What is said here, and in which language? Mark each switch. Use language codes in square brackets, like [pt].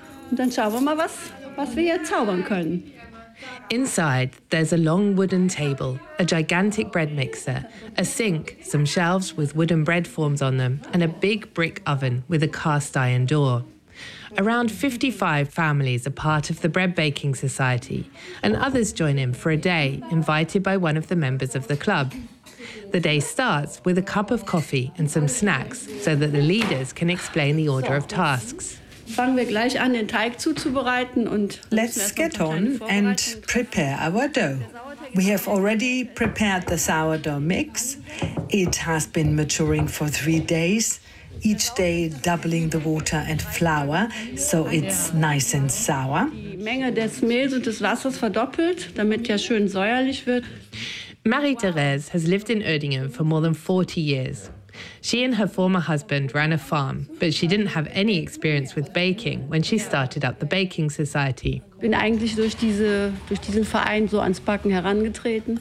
[de] Und dann schauen wir mal, was wir hier zaubern können. [en] Inside, there's a long wooden table, a gigantic bread mixer, a sink, some shelves with wooden bread forms on them, and a big brick oven with a cast iron door. Around 55 families are part of the Bread Baking Society, and others join in for a day, invited by one of the members of the club. The day starts with a cup of coffee and some snacks, so that the leaders can explain the order of tasks. Let's get on and prepare our dough. We have already prepared the sourdough mix. It has been maturing for 3 days, each day doubling the water and flour, so it's nice and sour. [de] Menge des Mehls und des Wassers verdoppelt, damit der schön säuerlich wird. [en] Marie-Thérèse has lived in Oerdingen for more than 40 years. She and her former husband ran a farm, but she didn't have any experience with baking when she started up the baking society. [de] Bin eigentlich durch diesen Verein so ans Backen herangetreten.